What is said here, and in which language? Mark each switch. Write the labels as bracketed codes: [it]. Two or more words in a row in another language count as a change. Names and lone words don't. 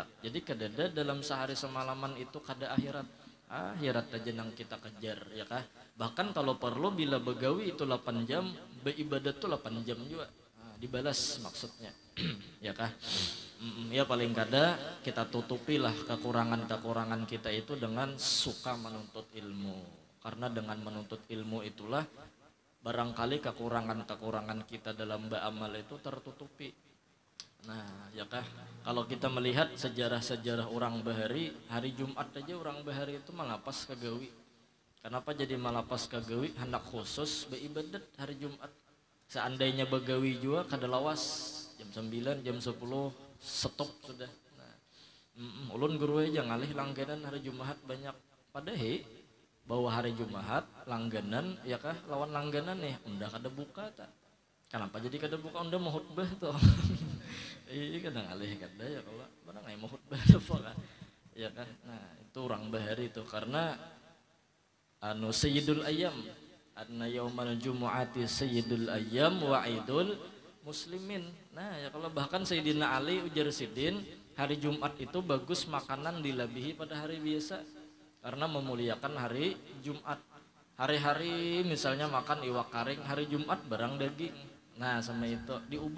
[bjn] Jadi kadada dalam sehari semalaman itu kada akhirat. Akhirat aja nang kita kejar ya kah? Bahkan kalau perlu bila begawi itu 8 jam, beribadat tuh 8 jam juga. dibalas maksudnya. Ya kah? Ya paling kada kita tutupilah kekurangan-kekurangan kita itu dengan suka menuntut ilmu. [id] Karena dengan menuntut ilmu itulah barangkali kekurangan-kekurangan kita dalam beramal itu tertutupi. Nah, [bjn] ya kah? Kalau kita melihat sejarah-sejarah orang bahari, hari Jumat aja orang bahari itu malapas kagawi. Kenapa jadi malapas kagawi? Hendak khusus beribadat hari Jumat. Seandainya begawi juga kada lawas jam 9, jam 10 stop sudah. Nah, ulun guru aja ngalih langganan hari Jumat banyak. Padahal bahwa hari Jumat langganan ya kah lawan langganan nih undah kada buka tak. Kenapa jadi kada buka undah mau khutbah tuh. Iya kadang alih kada ya kalau barang ai mau khutbah apa kan. Ya kan. Nah, itu orang bahari itu karena anu [ar] سيد الأيام أن يوم الجمعة سيد الأيام وعيد المسلمين. [bjn] Nah, ya kalau bahkan Sayyidina Ali ujar Sidin, hari Jumat itu bagus makanan dilebihi pada hari biasa karena memuliakan hari Jumat. Hari-hari misalnya makan iwak karing, hari Jumat barang daging. [id] Nah, sama itu diubah.